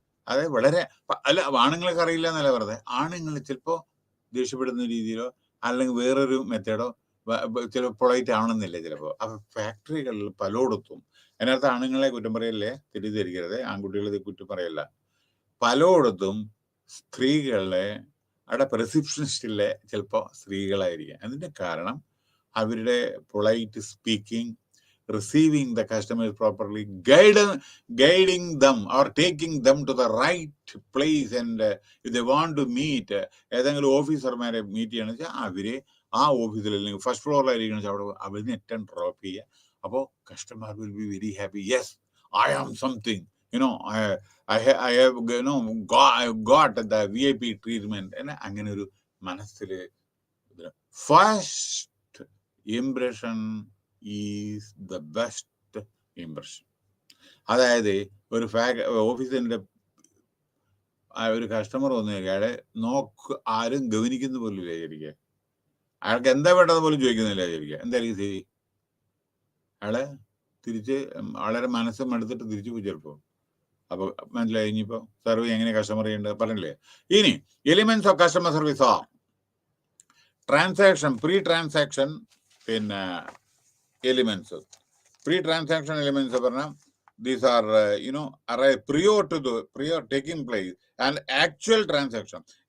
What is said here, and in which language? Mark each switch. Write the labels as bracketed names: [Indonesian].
[Malayalam] അതായത് വളരെ അല്ല, ആണുങ്ങൾക്ക് അറിയില്ല എന്നല്ല പറഞ്ഞത്. ആണുങ്ങൾ ചിലപ്പോൾ ദേഷ്യപ്പെടുന്ന രീതിയിലോ അല്ലെങ്കിൽ വേറൊരു മെത്തേഡോ ചിലപ്പോൾ പൊളൈറ്റ് ആവണമെന്നില്ല ചിലപ്പോൾ. അപ്പൊ ഫാക്ടറികളിൽ പലയിടത്തും, അതിനകത്ത് ആണുങ്ങളെ കുറ്റം പറയല്ലേ, തെറ്റിദ്ധരിക്കരുത്, ആൺകുട്ടികളെ കുറ്റം പറയല്ല, പലയിടത്തും സ്ത്രീകളെ അവിടെ റിസപ്ഷനിസ്റ്റിലെ ചിലപ്പോൾ സ്ത്രീകളായിരിക്കും. അതിന്റെ കാരണം അവരുടെ [English] Polite speaking, receiving the customers properly, guiding them or taking them to the right place. And if they want to meet [Malayalam] ഏതെങ്കിലും ഓഫീസർമാരെ മീറ്റ് ചെയ്യണമെന്ന് വെച്ചാൽ അവര് ആ ഓഫീസിൽ അല്ലെങ്കിൽ ഫസ്റ്റ് ഫ്ലോറിലായിരിക്കണം വെച്ചാൽ അവിടെ അവരിന് ഏറ്റവും ഡ്രോപ്പ് ചെയ്യുക. അപ്പോൾ [English] Customer will be very happy. Yes, I am something, I have got the VIP treatment. [Malayalam] അങ്ങനെ ഒരു മനസ്സിൽ [English] First impression is the best impression. [Malayalam] അതായത് ഒരു ഓഫീസിന്റെ ഒരു കസ്റ്റമർ വന്നു അയാളെ ആരും ഗവനിക്കുന്ന പോലും ഇല്ല വിചാരിക്കുക, അയാൾക്ക് എന്താ വേണ്ടത് പോലും ചോദിക്കുന്നില്ല വിചാരിക്കുക, എന്തായിരിക്കും ശരി? അയാളെ തിരിച്ച് വളരെ മനസ്സും എടുത്തിട്ട് തിരിച്ചു പോയി ചിലപ്പോൾ. അപ്പൊ മനസ്സിലായി, ഇനിയിപ്പോ സർവീസ് എങ്ങനെ കസ്റ്റമർ ചെയ്യേണ്ടത് പറഞ്ഞില്ലേ. ഇനി എലിമെന്റ്സ് ഓഫ് കസ്റ്റമർ സർവീസ് ആ ട്രാൻസാക്ഷൻ, പ്രീ ട്രാൻസാക്ഷൻ, പിന്നെ എലിമെന്റ്സ്. [English] pre transaction elements [Malayalam] പറഞ്ഞാൽ [English] these are prior taking place and actual transaction.